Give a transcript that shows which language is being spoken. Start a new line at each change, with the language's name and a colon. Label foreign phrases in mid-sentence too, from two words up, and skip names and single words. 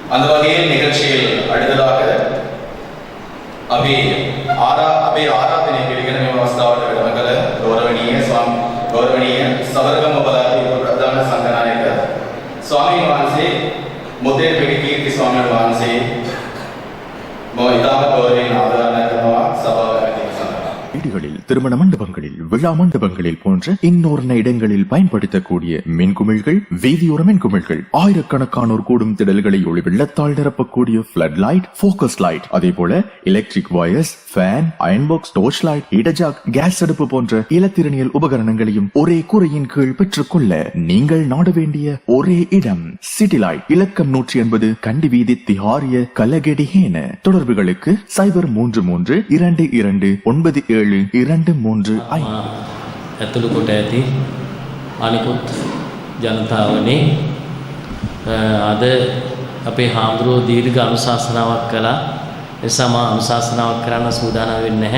Tamil: அந்த வகையில் நிகழ்ச்சியில் அடுத்ததாக
Sinhala: අපේ ආරාධනය පිළිගෙන මෙම අවස්ථාවට වැඩම කළ ගෞරවනීය සබරගම පළාතේ ප්‍රධාන සංඝනායක ස්වාමීන් වහන්සේ මුදේල් පිටිකීර්ති ස්වාමීන් වහන්සේ මම ඉතාම ගෞරවයෙන් ආරාධනා කරනවා සභාවට
Tamil: வீடுகளில் திருமண மண்டபங்களில் விழா மண்டபங்களில் போன்ற இன்னொரு இடங்களில் பயன்படுத்தக்கூடிய மின்குமிழ்கள் வீதியோர மின்குமிழ்கள் ஆயிரக்கணக்கானோர் கூடும் திடல்களை ஒளி வெள்ளத்தால் நிரப்பக்கூடிய
English: flood light focus light
Tamil: அதே போல
English: electric wires fan iron box torch light
Tamil: இடஜாக் கேஸ் அடுப்பு போன்ற இலத்திரனியல் உபகரணங்களையும் ஒரே கூரையின் கீழ் பெற்றுக்கொள்ள நீங்கள் நாட வேண்டிய ஒரே இடம் சிட்டி லைட் இலக்கம் 180 கண்டி வீதி திஹாரிய கலகெடிஹேன தொடர்புகளுக்கு 033229
Sinhala: ඇතුළු කොට ඇති අනිකුත් ජනතාවනේ අද අපේ හාමුදුරුවෝ දීර්ඝ අනුශාසනාවක් කළා. එනිසා මම අනුශාසනාවක් කරන්න සූදානම් වෙන්නේ නැහැ.